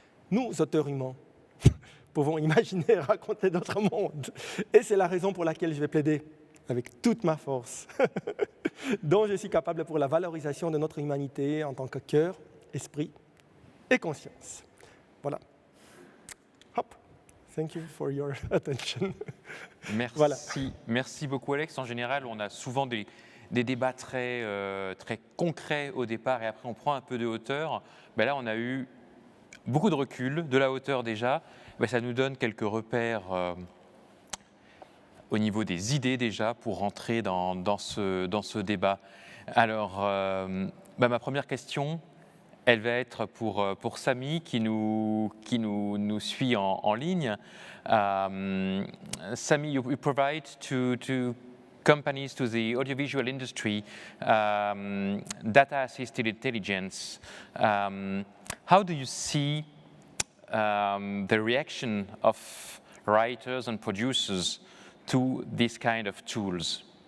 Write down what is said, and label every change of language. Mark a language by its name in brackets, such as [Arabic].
[French] Nous, auteurs humains, pouvons imaginer et raconter notre monde. Et c'est la raison pour laquelle je vais plaider avec toute ma force, dont je suis capable pour la valorisation de notre humanité en tant que cœur, esprit et conscience. Voilà. Hop. [English] Thank you for your attention. [French] Merci, voilà. Merci beaucoup Alex. En général, on a souvent des débats très concrets au départ et après on prend un peu de hauteur. Là, on a eu beaucoup de recul, de la hauteur déjà. Ça nous donne quelques repères au niveau des idées déjà pour rentrer dans ce débat. Alors, ma première question, elle va être pour Samy qui nous suit en ligne. [English] Samy, you provide to companies, to the audiovisual industry, data-assisted intelligence. How do you see the reaction of writers and producers to this kind of tools?